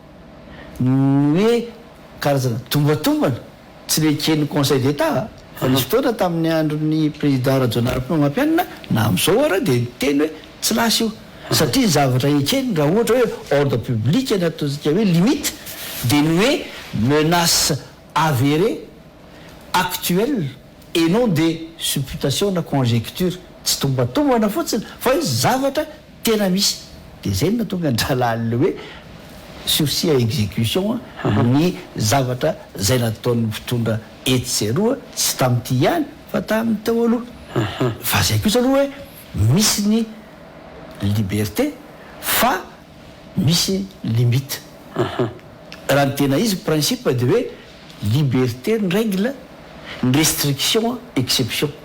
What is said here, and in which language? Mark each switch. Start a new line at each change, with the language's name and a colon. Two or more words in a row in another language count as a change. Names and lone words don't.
Malagasy: hoe karazana tombatombana tsy le keny
French: conseil d'état
Malagasy: fa nisy fotoana tamin'ny andron'ny président rajonarym-mampianina na am'izao ara de teny hoe tsy lasy io satria zavatra ekeny raha ohatra hoe
French: ordre public
Malagasy: ny ataontsika hoe limite de ny hoe
French: menace avérée actuelle et non de supputation
Malagasy: na conjecture tsy tombatombana fotsiny fa hoe zavatra tena misy de zay no natonga andralany le hoe
French: sursis à exécution
Malagasy: ny zavatra zay nataon'ny mpitondra etseroa tsy tam'ty ihany fa tamin'ny tao aloha fa zay kosa aloha hoe misy ny liberté fa misy limite raha ny tena izy principe de hoe liberté ny règle ny restriction exception